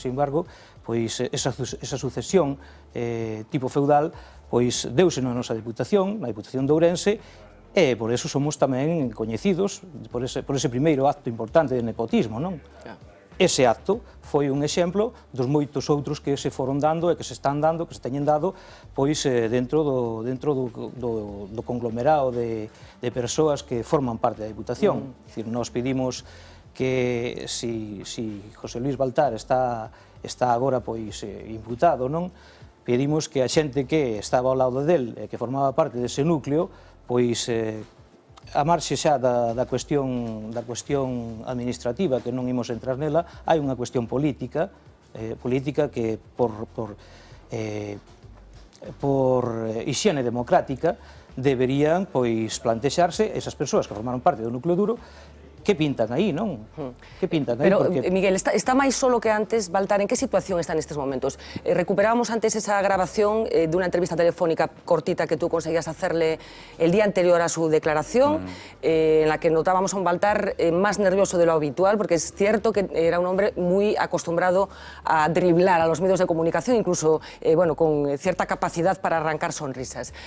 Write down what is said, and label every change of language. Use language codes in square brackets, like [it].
[gl] Sin embargo, pois esa sucesión tipo feudal pois deuse na nosa Diputación, na Diputación de Ourense, e por eso somos tamén coñecidos por ese primeiro acto importante de nepotismo, non? Ese acto foi un exemplo dos moitos outros que se foron dando e que se están dando, que se teñen dado, pois dentro do conglomerado de persoas que forman parte da Diputación. É dicir, nós pedimos que si José Luis Baltar está agora pois imputado, non? Pedimos que a xente que estaba ao lado del e que formaba parte dese núcleo, pois a marxe xa da cuestión administrativa, que non imos entrar nela, hai unha cuestión política que por hixiene democrática deberían pois plantexarse esas persoas que formaron parte do núcleo duro que pintan aí, non? Que pintan aí? Pero, Miguel, está máis solo que antes, Baltar, en que situación está nestes momentos? [es] Recuperábamos antes esa grabación [gl] de unha [es] entrevista telefónica cortita que tú conseguías hacerle el día anterior a su declaración, en la que notábamos a un Baltar más nervioso de lo habitual, porque es cierto que era un hombre muy acostumbrado a driblar a los medios de comunicación, incluso con cierta capacidad para arrancar sonrisas.